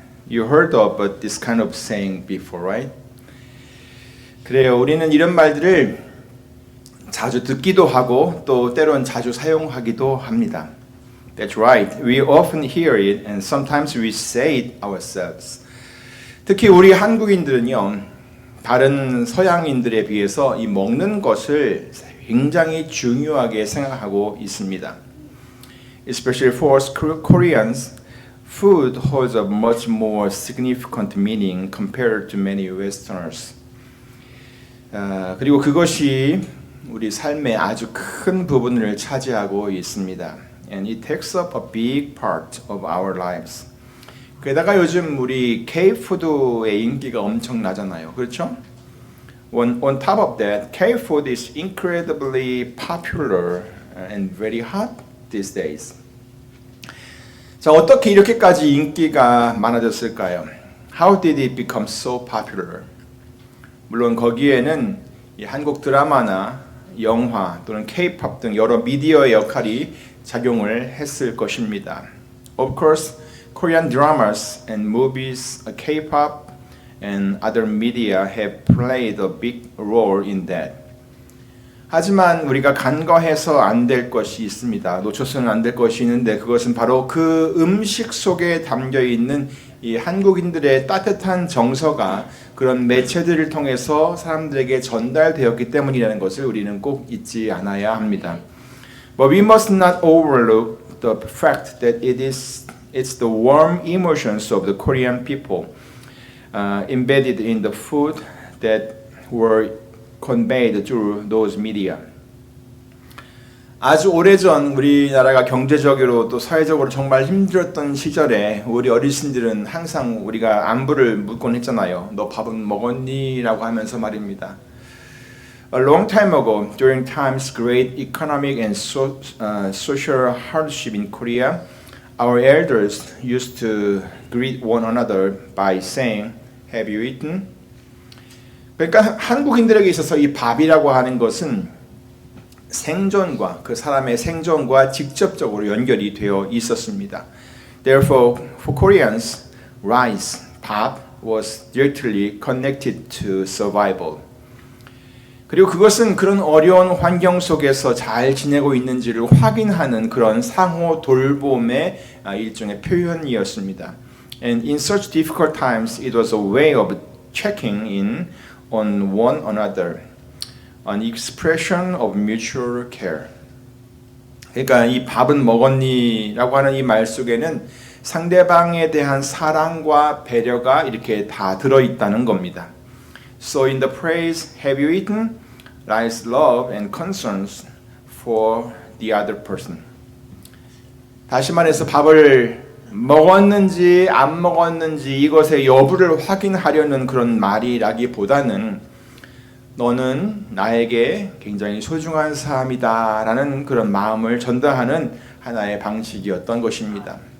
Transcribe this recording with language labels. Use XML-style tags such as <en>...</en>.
<en>You heard about this kind of saying before, right?</en> <ko>그래요. 우리는 이런 말들을 자주 듣기도 하고 또 때론 자주 사용하기도 합니다.</ko> <en>That's right. We often hear it and sometimes we say it ourselves.</en> <ko>특히 우리 한국인들은요, 다른 서양인들에 비해서 이 먹는 것을 굉장히 중요하게 생각하고 있습니다.</ko> <en>Especially for us Koreans, food holds a much more significant meaning compared to many Westerners.</en> <ko>그리고 그것이 우리 삶의 아주 큰 부분을 차지하고 있습니다.</ko> <en>And it takes up a big part of our lives.</en> <ko>게다가 요즘 우리 K-푸드의 인기가 엄청나잖아요. 그렇죠?</ko> <en>On top of that, K-food is incredibly popular and very hot these days.</en> <ko>자, 어떻게 이렇게까지 인기가 많아졌을까요?</ko> <en>How did it become so popular?</en> <ko>물론 거기에는 이 한국 드라마나 영화 또는 K-pop 등 여러 미디어의 역할이 작용을 했을 것입니다.</ko> <en>Of course, Korean dramas and movies, K-pop and other media have played a big role in that.</en> <ko>하지만 우리가 간과해서 안 될 것이 있습니다. 놓쳐서는 안 될 것이 있는데 그것은 바로 그 음식 속에 담겨 있는 이 한국인들의 따뜻한 정서가 그런 매체들을 통해서 사람들에게 전달되었기 때문이라는 것을 우리는 꼭 잊지 않아야 합니다.</ko> <en>But we must not overlook the fact that it's the warm emotions of the Korean people embedded in the food that were conveyed through those media.</en> <ko>아주 오래전 우리나라가 경제적으로 또 사회적으로 정말 힘들었던 시절에 우리 어르신들은 항상 우리가 안부를 묻곤 했잖아요. 너 밥은 먹었니? 라고 하면서 말입니다.</ko> <en>A long time ago, during times great economic and social hardship in Korea, our elders used to greet one another by saying, "Have you eaten?"</en> <ko>그러니까 한국인들에게 있어서 이 밥이라고 하는 것은 생존과 그 사람의 생존과 직접적으로 연결이 되어 있었습니다.</ko> <en>Therefore, for Koreans, rice, 밥, was directly connected to survival.</en> <ko>그리고 그것은 그런 어려운 환경 속에서 잘 지내고 있는지를 확인하는 그런 상호 돌봄의 일종의 표현이었습니다.</ko> <en>And in such difficult times, it was a way of checking in on one another, an expression of mutual care.</en> <ko>그러니까 이 밥은 먹었니? 라고 하는 이 말 속에는 상대방에 대한 사랑과 배려가 이렇게 다 들어있다는 겁니다.</ko> <en>So in the phrase, have you eaten? lies love and concerns for the other person.</en> <ko>다시 말해서 밥을 먹었는지 안 먹었는지 이것의 여부를 확인하려는 그런 말이라기보다는 너는 나에게 굉장히 소중한 사람이다 라는 그런 마음을 전달하는 하나의 방식이었던 것입니다.</ko>